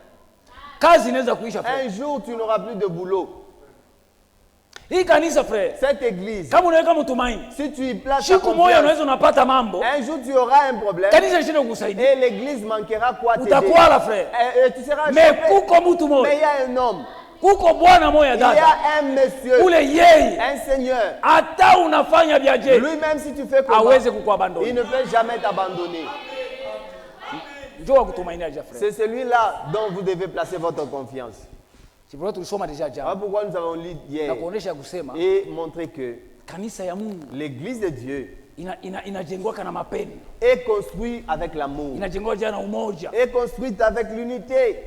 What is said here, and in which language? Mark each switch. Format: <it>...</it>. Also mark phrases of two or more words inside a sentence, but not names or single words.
<fr>Un jour tu n'auras plus de boulot. Cette église, si tu y places ta confiance, un jour tu auras un problème et l'église manquera quoi t'aider. Et tu seras chauffé. Mais il y a un homme</fr> <sw>Kuko bwana moya dada.</sw> <fr>Il y a un monsieur,</fr> <sw>ule yeye,</sw> <fr>un seigneur.</fr> <sw>Hata unafanya biaje.</sw> <fr>Lui-même si tu fais comment, il ne peut jamais t'abandonner. C'est celui-là dont vous devez placer votre confiance. C'est pourquoi nous avons lu hier et montré que l'église de Dieu est construite avec l'amour, est construite avec l'unité.</fr>